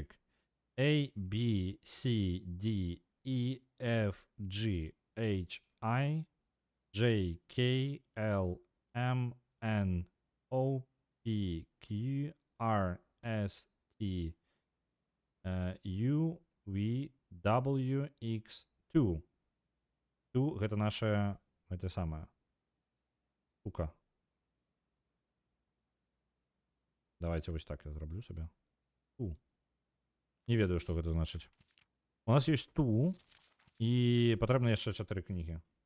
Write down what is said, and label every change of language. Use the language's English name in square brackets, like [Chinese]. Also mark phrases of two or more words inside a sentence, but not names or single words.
[English] A, B, C, D, E, F, G, H, I, J, K, L, M, N, O, P, Q, R, S, T, U, V, W, X, 2. [Belarusian] 2 гэта наша, гэта самая штука. Давайте вось так я зраблю сабе. Не ведаю, што гэта значыць. У нас ёсць ту, і патрэбна яшчэ 4 кнігі.